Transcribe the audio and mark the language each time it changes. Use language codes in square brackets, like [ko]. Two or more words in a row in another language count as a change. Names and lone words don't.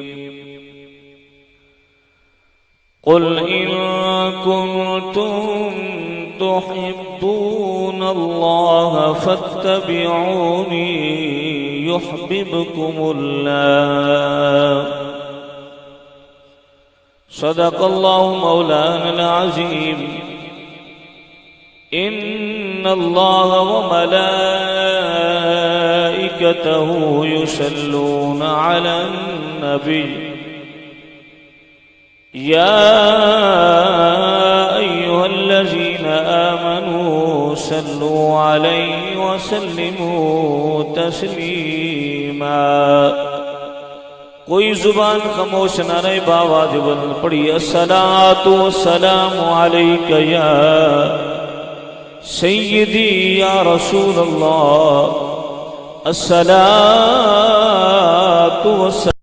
[ar] قل إن كنتم تحبون الله فاتبعوني يحببكم الله. صدق الله مولانا العظيم. إن الله وملائكته يصلون على النبي يا أيها الذين آمنوا صلوا عليه وسلموا تسليما. [pa] کوئی زبان خاموش نہ رہے، بآواز بلند پڑھی [ar] الصلاة والسلام عليك يا سيدي يا رسول الله. الصلاة والسلام